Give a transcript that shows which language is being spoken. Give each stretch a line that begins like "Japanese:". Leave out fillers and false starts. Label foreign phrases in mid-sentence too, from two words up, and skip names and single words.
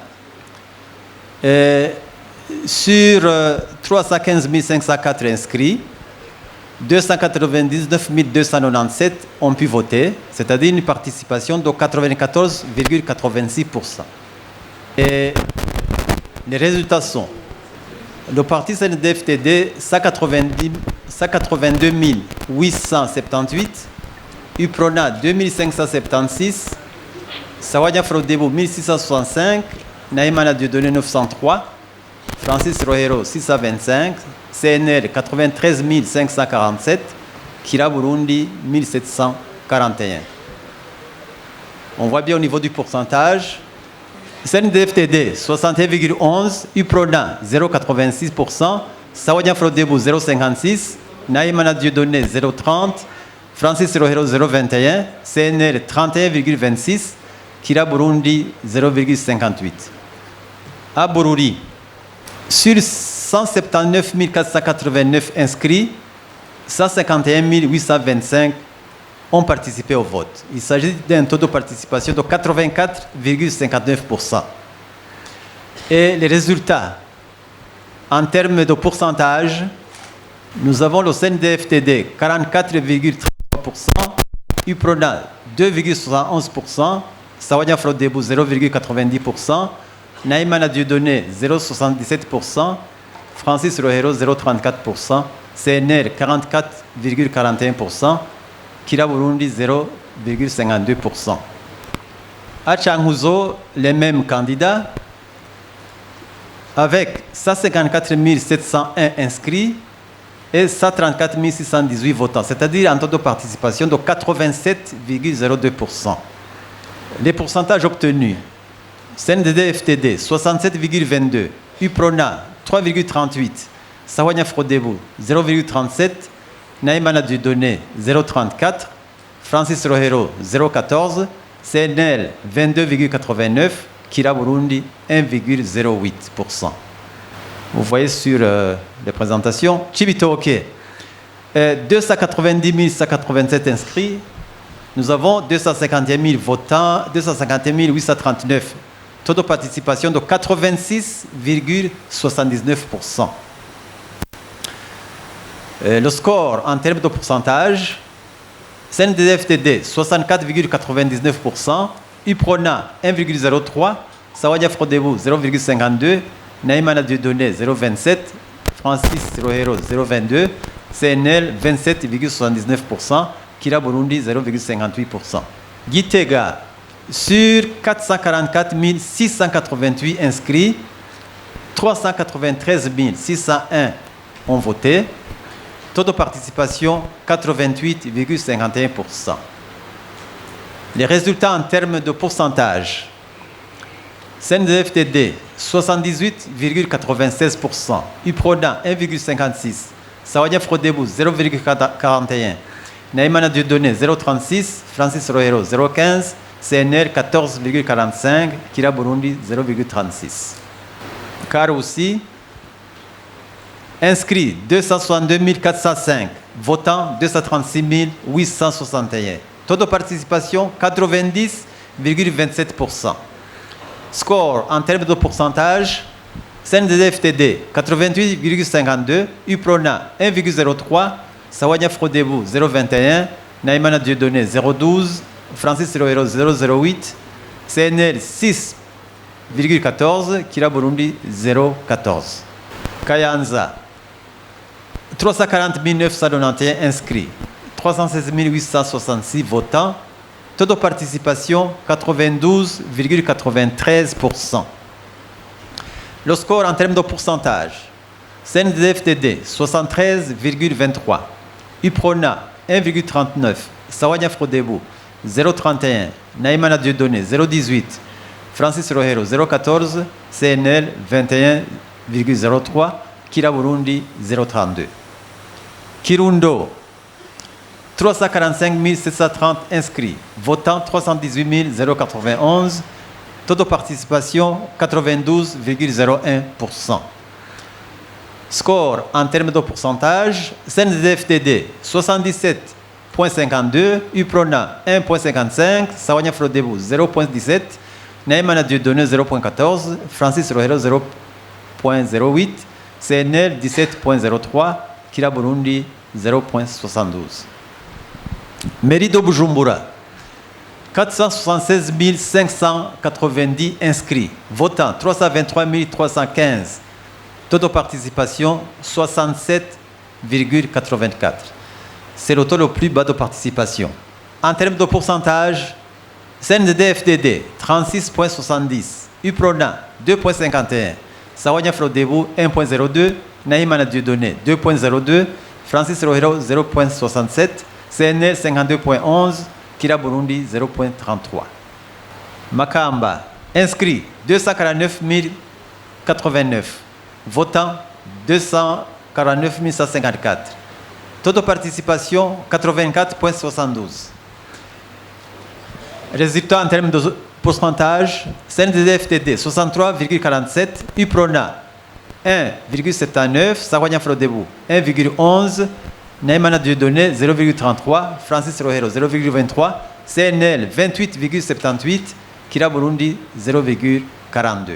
French: Et sur 315 504 inscrits, 299 297 ont pu voter, c'est-à-dire une participation de 94,86%. Et les résultats sont: le parti CNDD-FDD, 182 878, UPRONA 2576, Sawanya Frodebu 1665, Nahimana Dieudonné 903, Francis Rohero 625, CNL 93 547, Kira Burundi 1741. On voit bien au niveau du pourcentage. CNDD-FDD 61,11, UPRONA 0,86%, Sawanya Frodebu 0,56, Nahimana Dieudonné 0,30, Francis Rohero 0,21, CNL 31,26, Kira Burundi 0,58. À Bururi, sur 179 489 inscrits, 151 825 ont participé au vote. Il s'agit d'un taux de participation de 84,59%. Et les résultats, en termes de pourcentage, nous avons le CNDD-FDD 44,33%, UPRONA 2,71%, Sawanya Frodebu 0,90%, Nahimana Dieudonné 0,77%, Francis Rohero 0,34%, CNR 44,41%, Kira Burundi 0,52%. À Changuzo, les mêmes candidats, avec 154 701 inscrits et 134 618 votants, c'est-à-dire un taux de participation de 87,02%. Les pourcentages obtenus: CNDD-FDD 67,22, UPRONA 3,38, Sawanya Frodebu 0,37, Nahimana Dieudonné 0,34, Francis Rohero 0,14, CNL 22,89, Kira Burundi 1,08%. Vous voyez sur les présentations, Chibitoke, 290 187 inscrits, nous avons 251 000 votants, 251 839, taux de participation de 86,79%. Le score en termes de pourcentage: CNDD-FDD 64,99%, UPRONA 1,03%, Sawanya Frodebu 0,52%, Nahimana Dieudonné 0,27%, Francis Rohero 0,22%, CNL 27,79%, Kira Burundi 0,58%. Gitega, sur 444 688 inscrits, 393 601 ont voté. Taux de participation 88,51%. Les résultats en termes de pourcentage. CNDD-FDD 78,96%, UPRONA 1,56%, Sawanya Frodebu 0,41%, Naïmana Dieudonné 0,36%, Francis Rohero 0,15%, CNR 14,45%, Kira Burundi 0,36%. Car aussi, inscrits 262 405, votants 236 861. Taux de participation 90,27%. Score en termes de pourcentage, CNDD-FDD 88,52, UPRONA 1,03, Sawanya Frodebu 0,21, Naïmana Dieudonné 0,12, Francis Rohero 0,08, CNL 6,14, Kira Burundi 0,14. Kayanza 340 991 inscrits, 316 866 votants, taux de participation 92,93%. Le score en termes de pourcentage, CNDD-FDD 73,23, UPRONA 1,39, Sawanya Frodebu 0,31, Naïmana Dieudonné 0,18, Francis Rohero 0,14, CNL 21,03, Kira Burundi 0,32. Kirundo 345 730 inscrits, votants 318 091, taux de participation 92,01%. Score en termes de pourcentage, CNDD-FDD 77,52, UPRONA 1,55, Sawanya Frodebu 0,17, Naïmana Dieudonné 0,14, Francis Rohero 0,08, CNL 17,03, Kira Burundi 0,72. Mairie de Bujumbura, 476 590 inscrits, votants 323 315, taux de participation 67,84. C'est le taux le plus bas de participation. En termes de pourcentage, CNDD-FDD 36,70, UPRONA 2,51, Sawanya Frodebu 1,02, Naïmana Dieudonné 2,02, Francis Rohero 0,67, CNL 52,11, Kira Burundi 0,33. Makamba, inscrits 249 089, votants 249 154, taux de participation 84,72. Résultat en termes de pourcentage, CNDD-FDD 63,47, UPRONA 1,79, Sawanya Frodebu 1,11, Naïmana Dieudonné 0,33, Francis Rohero 0,23, CNL 28,78, Kira Burundi 0,42.